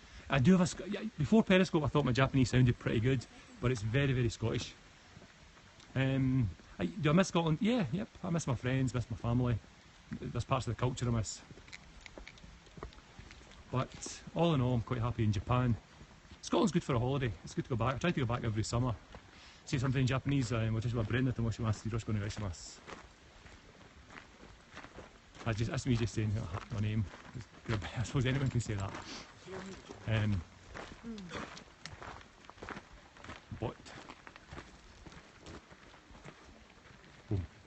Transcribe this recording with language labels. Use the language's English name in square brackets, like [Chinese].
[English] I do have before Periscope I thought my Japanese sounded pretty good, but it's very, very Scottish. Do I miss Scotland? Yeah, yep. I miss my friends, miss my family. There's parts of the culture I miss. But all in all, I'm quite happy in Japan. Scotland's good for a holiday. It's good to go back. I try to go back every summer. Say something in Japanese, [Japanese] 私はブレンダと申します。よろしくお願いします。 [English] That's me just saying my name. I suppose anyone can say that. But boom.